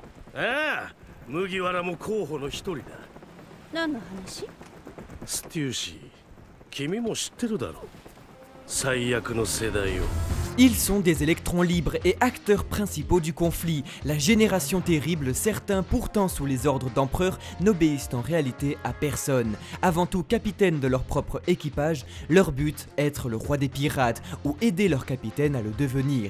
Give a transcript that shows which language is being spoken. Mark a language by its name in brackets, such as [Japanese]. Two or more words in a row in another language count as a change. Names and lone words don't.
[Japanese] ああ、麦わらも候補の一人だ。何の話？ステューシー、君も知ってるだろう。最悪の世代を。 [French] Ils sont des électrons libres et acteurs principaux du conflit. La génération terrible, certains pourtant sous les ordres d'empereurs, n'obéissent en réalité à personne. Avant tout capitaines de leur propre équipage, leur but, être le roi des pirates ou aider leur capitaine à le devenir.